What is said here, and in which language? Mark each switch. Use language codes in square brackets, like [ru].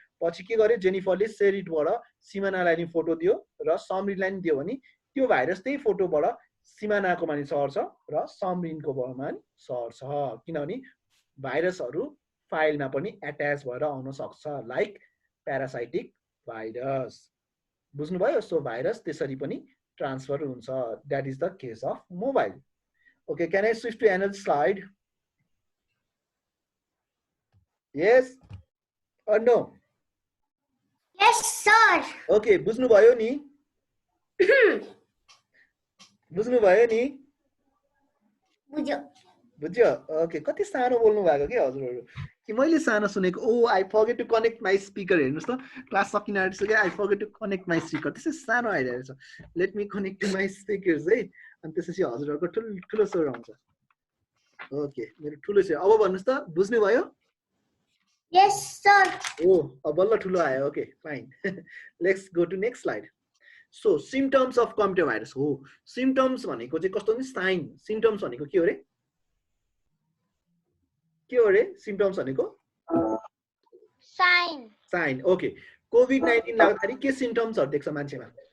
[ne] पछि के गर्यो, जेनिफरले सेरिटबाट सिमानालाई नि फोटो दियो र समरिनलाई नि दियो भने त्यो भाइरस त्यही फोटोबाट सिमानाकोमा नि सर्छ र समरिनकोमा नि सर्छ, किनभने भाइरसहरू फाइलमा पनि एट्याच भएर आउन सक्छ, लाइक प्यारासाइटिक भाइरस। बुझ्नुभयो? सो भाइरस त्यसरी पनि ट्रान्सफर हुन्छ। [en] That is the case of mobile. Okay, can I switch to another slide? Yes or no? Yes, sir. [ne] Okay, बुझ्नुभयो नि? बुझ्नुभयो नि? बुझ्यो। बुझ्यो? ओके, कति सानो बोल्नु भएको के हजुरहरू, कि मैले सानो सुनेको? [en] Oh I forget to connect my speaker. [ne] हेर्नुहोस् त, क्लास सकिन आँटिसक्यो, [en] I forget to connect my speaker. [ne] त्यसै सानो आइरहेको छ। [en] let me connect to my speakers है, [ne] अनि त्यसपछि हजुरहरूको ठुलो स्वर आउँछ। ओके, मेरो ठुलो स्वर। अब भन्नुहोस् त, बुझ्नुभयो? [en] Yes, sir. [ne] ओ अब बल्ल ठुलो आयो। [en] Okay fine, let's go to next slide. [ne] So symptoms of computer virus हो। सिम्पटम्स भनेको चाहिँ कस्तो नि, साइन। सिम्पटम्स भनेको के हो रे? के हो रे सिम्पटम्स भनेको? साइन। साइन। ओके, कोभिड-19 लाग्दाखेरि के सिम्पटम्सहरु देख्छ मान्छेमा?